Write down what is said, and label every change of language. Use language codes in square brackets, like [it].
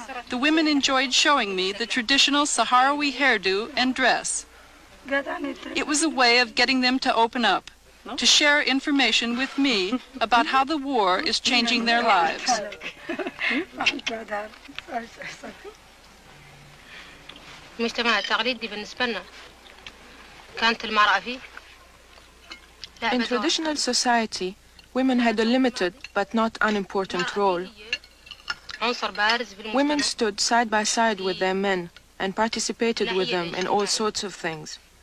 [en] The women enjoyed showing me the traditional Sahrawi hairdo and dress. It was a way of getting them to open up, to share information with me about how the war is changing their lives. [ar] المجتمع التقليدي بالنسبة لنا كانت المرأة فيه. [en] In traditional society, women had a limited but not unimportant role. Women stood side by side with their men and participated with them in all sorts of things.